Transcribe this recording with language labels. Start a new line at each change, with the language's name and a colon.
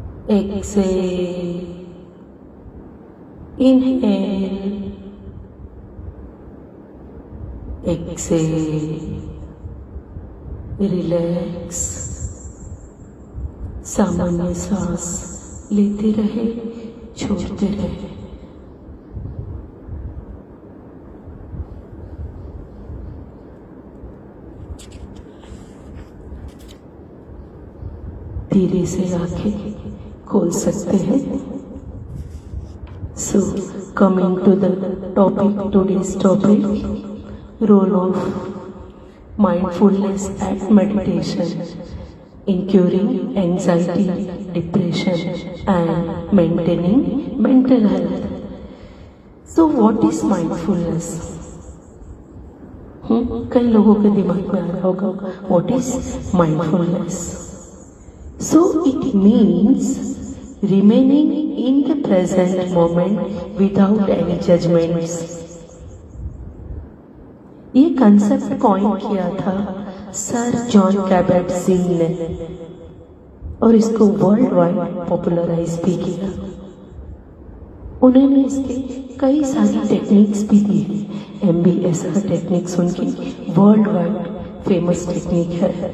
Hindi: Excel, inhale, Excel, relax, सामान्य सांस लेते रहे, छोड़ते रहे। धीरे से आंखें खोल सकते हैं।
English: So, coming to the topic, today's topic, role of mindfulness and meditation in curing anxiety depression and maintaining mental health. So what is mindfulness?
Hindi: कई लोगों के दिमाग में आ रहा होगा
English: what is mindfulness?
Hindi: So it means remaining in the present moment without any judgments. ये concept coin किया था सर जॉन कैबेट सिंह ने और इसको वर्ल्ड वाइड पॉपुलराइज भी किया। उन्होंने इसके कई सारी टेक्निक्स भी दी। MBSR टेक्निक्स उनकी वर्ल्ड वाइड फेमस टेक्निक है।